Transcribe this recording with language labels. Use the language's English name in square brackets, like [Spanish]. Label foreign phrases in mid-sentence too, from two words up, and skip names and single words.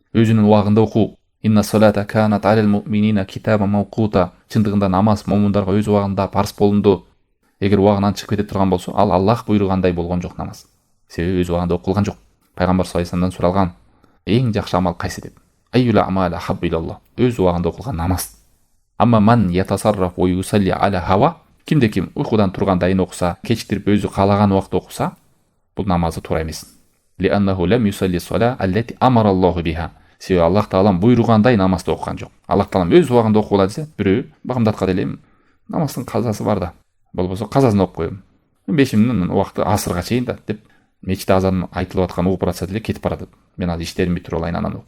[Kyrgyz] өзүнүн убагында окуу. [Arabic] إن الصلاة كانت على المؤمنين كتابا موقوتا. [Kyrgyz] Чындыгында намаз момундарга өз убагында парыз болунду. Эгер убагынан чыгып кете турган болсо, ал Аллах буйругандай болгон жок намаз. Себеби өз убагында окулган жок. Пайгамбар [Arabic] صلى الله عليه وسلم [Kyrgyz] суралган, эң жакшы амал кайсы деп. [Arabic] أي العمل أحب إلى الله. [Kyrgyz] Өз убагында окулган намаз. [Arabic] أما من يتصرف ويصلي على هواه. [Kyrgyz] Кимде ким уйкудан тургандайын окуса, кечиктирип өзү каалаган убакта окуса, бул намазы туура эмес. [Arabic] لأنه لم يصل الصلاة التي أمر الله بها. [Kyrgyz] Себеби Аллах таалам буйругандай намазды окуган жок. Аллах таалам өз убагында окугула десе, бирөө багымдаткан элем намаздын казасы бар да. Болбосо казасын окуп коем. Бешимдин убакты асырга чейин да деп мечитте азан айтылып аткан угуп баратса деле кетип баратат. Мен азыр иштеримди бүтүрүп алайын анан окуйм.